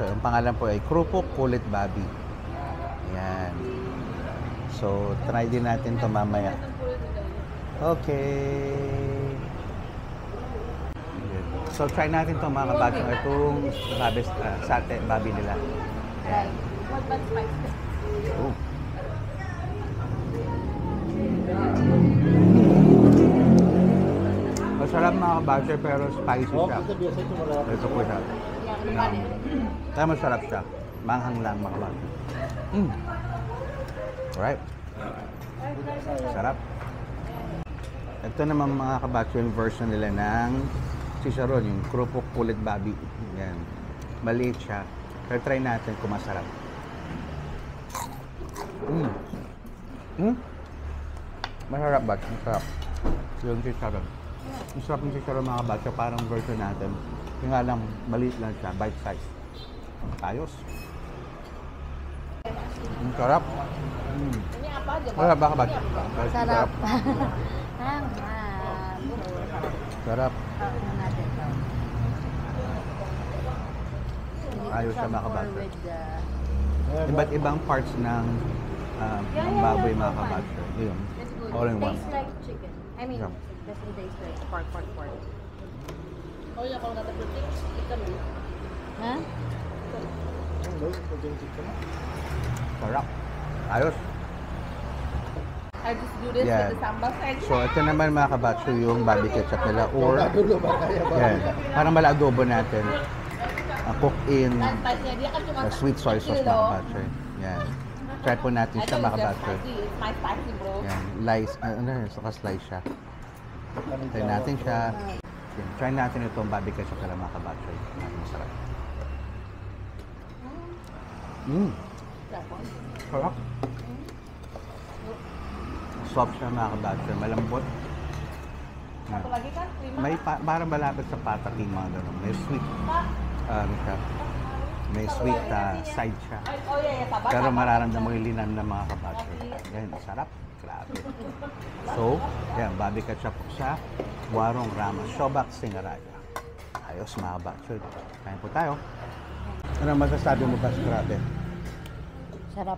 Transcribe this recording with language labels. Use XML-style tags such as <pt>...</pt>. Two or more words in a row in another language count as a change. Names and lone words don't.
<tl>Ang pangalan po ay Krupuk Kulit Babi. Ayan. So, try din natin ito mamaya. Okay. So, try natin itong mga kabatsay. Itong sate, babi nila. Ayan.</tl> <en>What about spice? Oh.</en> <tl>Masarap mga kabatsay pero spicy siya.</tl> <id>Biasa itu malah.</id> <tl>Ito po siya. Kaya masarap siya. Manghang lang mga kabatsay. Alright. Sarap. Ito naman mga kabatsay yung version nila ng chicharon, yung krupuk kulit babi. Yan. Maliit siya. Pero try natin kung masarap. Masarap ba? Masarap. Yung chicharon. Masarap yung chicharon mga kabatsay. Parang version natin. Yung nga lang, maliit lang siya.</tl> <en>Bite size.</en> <tl>Ayos. Ang sarap.</tl> <id>Ini apa aja?</id> <tl>Masarap ba kabatsay? Sarap. Sarap. Ayos siya mga kabatsay. Iba't ibang parts ng baboy mga kabatsay. Yun.</tl> <en>All in one. Tastes like chicken. I mean, Yeah. doesn't taste like pork.</en> <id>Oh ya kalau nggak berarti ikan ya. Hah?</id> <tl>Sarap. Ayos.</tl> <en>I just do this Yeah. with the sambal side. So,</en> <tl>ito naman mga kabatsay yung babi ketchup nila or</tl> <id>Dulu makanya</id> <tl>yan. Parang mala adobo natin.</tl> <en>Cook in</en> <id>Dan spice-nya dia kan cuma</id> <en>sweet soy sauce</en> <tl>mga kabatsay. Yan. Try po natin</tl> <en>I</en> <tl>siya</tl> <en>know</en> <tl>mga</tl> <en>it's just</en> <tl>kabatsay.</tl> <en>spicy. It's my spicy, bro.</en> <tl>Yan. Saka slice siya. Try natin siya. Yan. Try natin itong babi ketchup nila mga kabatsay. Masarap. Sarap. Soft siya mga kabatsay. Malambot.</tl> <id>Satu lagi kan, 5.</id> <tl>May parang malapit sa patak yung mga ganun. May sweet, siya. May sweet side siya.</tl> <id>Oh iya, ya, sabar.</id> <tl>Pero</tl> <id>sabar.</id> <tl>mararamdaman mo yung linam ng mga kabatsay. Yan, sarap. Grabe. So, yan, babi ketchup sa Warung Rama Sobak Singaraja. Ayos mga kabatsay. Kain po tayo. Ano masasabi mo ba? Grabe. Sarap.</tl>